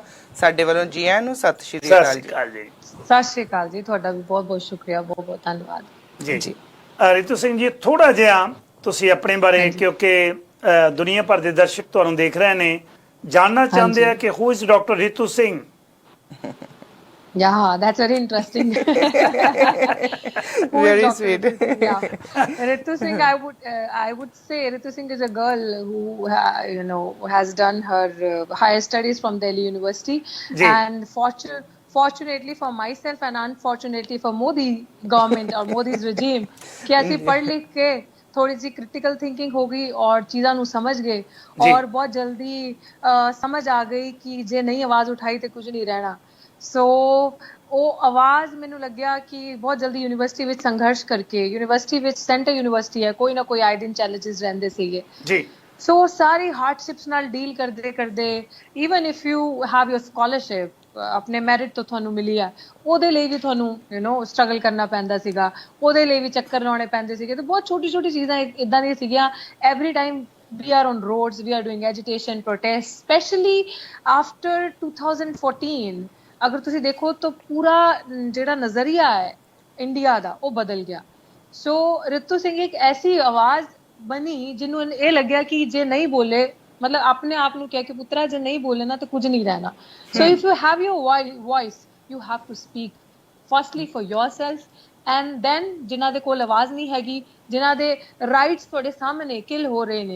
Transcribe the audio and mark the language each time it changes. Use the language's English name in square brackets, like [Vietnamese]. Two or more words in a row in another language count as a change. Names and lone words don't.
[Punjabi] ਸਾਡੇ ਵੱਲੋਂ ਜੀ ਆਇਆਂ ਨੂੰ ਸਤਿ ਸ਼੍ਰੀ ਅਕਾਲ ਜੀ। ਸਤਿ ਸ਼੍ਰੀ ਅਕਾਲ ਜੀ, ਤੁਹਾਡਾ ਵੀ ਬਹੁਤ ਬਹੁਤ ਸ਼ੁਕਰੀਆ, ਬਹੁਤ ਬਹੁਤ ਧੰਨਵਾਦ ਜੀ। ਜੀ ਰੀਤੂ ਸਿੰਘ ਜੀ, ਥੋੜਾ ਜਿਹਾ ਤੁਸੀਂ ਆਪਣੇ ਬਾਰੇ, ਕਿਉਂਕਿ ਦੁਨੀਆ ਭਰ ਦੇ ਦਰਸ਼ਕ ਤੁਹਾਨੂੰ ਦੇਖ ਰਹੇ ਨੇ, ਜਾਣਨਾ ਚਾਹੁੰਦੇ ਆ ਕਿ [English] who is doctor [Punjabi] ਰੀਤੂ ਸਿੰਘ। [English] Yeah, that's very interesting. Very sweet. Yeah, Ritu Singh, I would say Ritu Singh is a girl who has done her higher studies from Delhi University, and fortunately for myself and unfortunately for Modi government or Modi's regime, [Hindi] कि ऐसी पढ़ लिख के थोड़ी सी [English] critical thinking [Hindi] हो गई और चीज़ों को समझ गए और बहुत जल्दी समझ आ गई कि जे नहीं आवाज़ उठाई तो कुछ नहीं रहना। [Punjabi] सो ਉਹ ਆਵਾਜ਼ ਮੈਨੂੰ ਲੱਗਿਆ ਕਿ ਬਹੁਤ ਜਲਦੀ ਯੂਨੀਵਰਸਿਟੀ ਵਿੱਚ ਸੰਘਰਸ਼ ਕਰਕੇ, ਯੂਨੀਵਰਸਿਟੀ ਵਿੱਚ ਸੈਂਟਰ ਯੂਨੀਵਰਸਿਟੀ ਹੈ, ਕੋਈ ਨਾ ਕੋਈ ਆਏ ਦਿਨ ਚੈਲੰਜਸ ਰਹਿੰਦੇ ਸੀਗੇ ਜੀ। ਸੋ ਸਾਰੀ ਹਾਰਡਸ਼ਿਪਸ ਨਾਲ ਡੀਲ ਕਰਦੇ ਕਰਦੇ, [English] even if you have your scholarship [Punjabi] ਆਪਣੇ ਮੈਰਿਟ ਤੋਂ ਤੁਹਾਨੂੰ ਮਿਲੀ ਹੈ, ਉਹਦੇ ਲਈ ਵੀ ਤੁਹਾਨੂੰ ਸਟਰਗਲ ਕਰਨਾ ਪੈਂਦਾ ਸੀਗਾ, ਉਹਦੇ ਲਈ ਵੀ ਚੱਕਰ ਲਾਉਣੇ ਪੈਂਦੇ ਸੀਗੇ। ਤੇ ਬਹੁਤ ਛੋਟੀ ਛੋਟੀ ਚੀਜ਼ਾਂ ਇੱਦਾਂ ਦੀਆਂ ਸੀਗੀਆਂ। [English] every time we are on roads, we are doing agitation, protests, especially after [Punjabi] 2014 ਅਗਰ ਤੁਸੀਂ ਦੇਖੋ ਤਾਂ ਪੂਰਾ ਜਿਹੜਾ ਨਜ਼ਰੀਆ ਹੈ ਇੰਡੀਆ ਦਾ ਉਹ ਬਦਲ ਗਿਆ। ਸੋ ਰਿਤੂ ਸਿੰਘ ਇੱਕ ਐਸੀ ਆਵਾਜ਼ ਬਣੀ ਜਿਹਨੂੰ ਇਹ ਲੱਗਿਆ ਕਿ ਜੇ ਨਹੀਂ ਬੋਲੇ, ਮਤਲਬ ਆਪਣੇ ਆਪ ਨੂੰ ਕਹਿ ਕੇ ਪੁੱਤਰਾ ਜੇ ਨਹੀਂ ਬੋਲੇ ਨਾ ਤਾਂ ਕੁਝ ਨਹੀਂ ਰਹਿਣਾ। ਸੋ [English] if you have your voice you have to speak firstly for yourself and then [Punjabi] ਜਿਨ੍ਹਾਂ ਦੇ ਕੋਲ ਆਵਾਜ਼ ਨਹੀਂ ਹੈਗੀ, ਜਿਨ੍ਹਾਂ ਦੇ ਰਾਈਟਸ ਤੁਹਾਡੇ ਸਾਹਮਣੇ ਕਿਲ ਹੋ ਰਹੇ ਨੇ।